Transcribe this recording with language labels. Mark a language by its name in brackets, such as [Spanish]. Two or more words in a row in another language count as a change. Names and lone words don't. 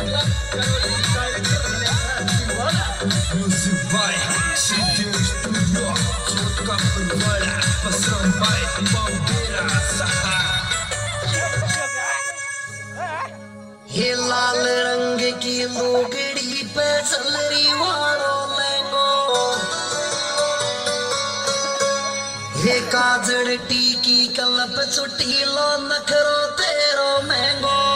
[English] Music by Studio Vodka Purwala Pasram by Bombera Saha [Rajasthani] ये लाल रंग की लोगड़ी पे चलरी वालों लहंगो ये काजड़ टीकी कलप छुट्टी लो नखरो तेरो महंगो